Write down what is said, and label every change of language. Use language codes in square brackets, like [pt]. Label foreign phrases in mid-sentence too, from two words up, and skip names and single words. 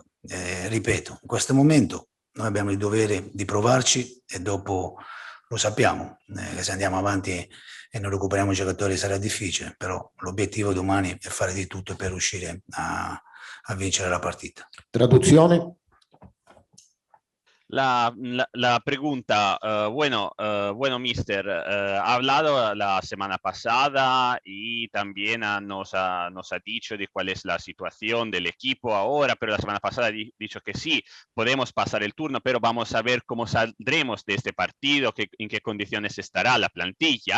[it] Ripeto, in questo momento noi abbiamo il dovere di provarci e dopo lo sappiamo, che se andiamo avanti e non recuperiamo i giocatori sarà difficile, però l'obiettivo domani è fare di tutto per riuscire a vincere la partita. Traduzione. [es] La pregunta, bueno, mister, ha hablado la semana pasada y también nos ha dicho de cuál es la situación del equipo ahora, pero la semana pasada ha dicho que sí, podemos pasar el turno, pero vamos a ver cómo saldremos de este partido, en qué condiciones estará la plantilla.